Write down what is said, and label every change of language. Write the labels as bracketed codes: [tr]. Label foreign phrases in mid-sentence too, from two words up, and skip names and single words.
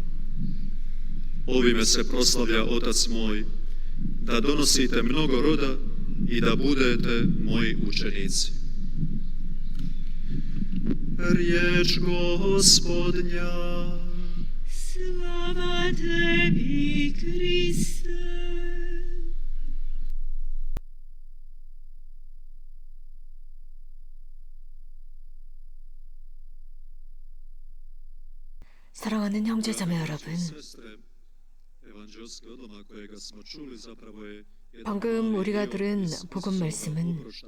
[hr] Ovime se proslavlja Otac moj, da donosite mnogo roda i da budete moji učenici. Riječ Gospodnja. Slava tebi, Kriste. [ko] 사랑하는 형제자매 여러분, 방금 우리가 들은 복음 말씀은